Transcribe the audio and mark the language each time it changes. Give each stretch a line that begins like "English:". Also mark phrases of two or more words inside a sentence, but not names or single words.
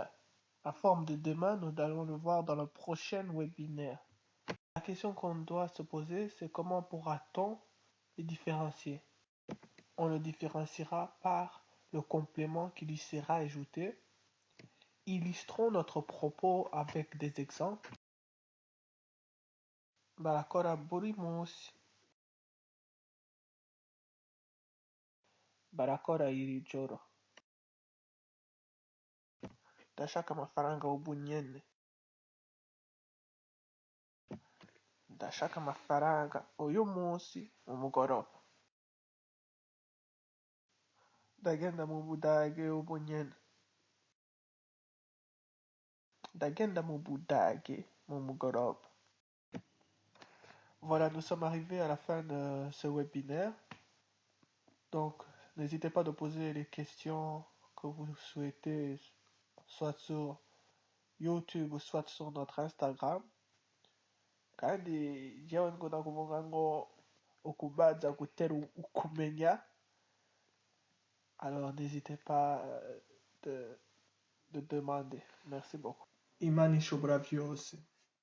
French: La forme de demain, nous allons le voir dans le prochain webinaire. La question qu'on doit se poser, c'est comment pourra-t-on les différencier? On le différenciera par le complément qui lui sera ajouté. Illustrons notre propos avec des exemples.
Rundi: Barakora buri munsi. Barakora iri joro. Ndashaka amafaranga ubu nyene. Ndashaka amafaranga uyu munsi mumugoroba. Ndagenda mu Budage ubu nyene. Ndagenda mu Budage mumugoroba.
French: Voilà, nous sommes arrivés à la fin de ce webinaire. Donc, n'hésitez pas à poser les questions que vous souhaitez, soit sur YouTube ou soit sur notre Instagram.
Rundi: Kandi jewe nkunda kuvuga ngo ukubaza gutera ukumenya.
French: Alors n'hésitez pas de demander. Merci beaucoup.
Rundi: Imani Shobra vyose.